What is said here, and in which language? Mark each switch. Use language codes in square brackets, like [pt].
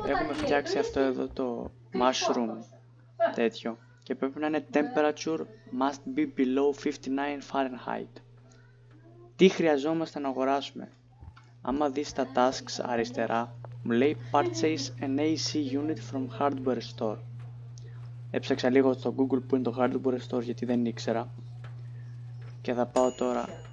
[el] Έχουμε φτιάξει αυτό εδώ το mushroom τέτοιο. Και πρέπει να είναι [en] temperature must be below 59 Fahrenheit. [el] Τι χρειαζόμαστε να αγοράσουμε. Άμα δεις τα tasks αριστερά, μου λέει [en] purchase an AC unit from hardware store. [el] Έψαξα λίγο στο Google που είναι το hardware store γιατί δεν ήξερα. Και θα πάω τώρα.